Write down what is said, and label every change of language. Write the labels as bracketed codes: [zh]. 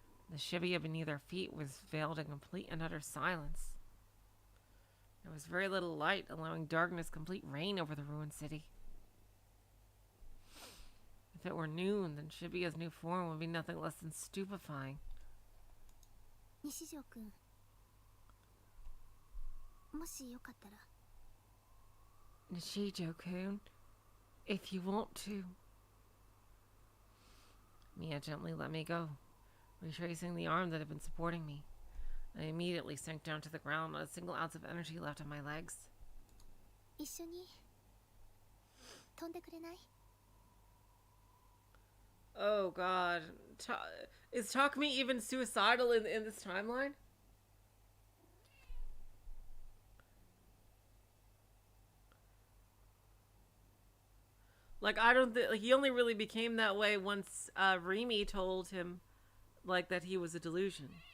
[en] The Shibuya beneath our feet was veiled in complete and utter silence. There was very little light, allowing darkness complete reign over the ruined city. If it were noon, then Shibuya's new form would be nothing less than stupefying. [ja] 西条くん、もしよかったら。 [en] Nishijo-kun, if you want to. Mia gently let me go, retracing the arm that had been supporting me. I immediately sank down to the ground, not a single ounce of energy left on my legs. [ja] 一緒に飛んでくれない？ [en] Oh god. Is Takumi even suicidal in this timeline? Like, I don't think... he only really became that way once Remy told him, like, that he was a delusion.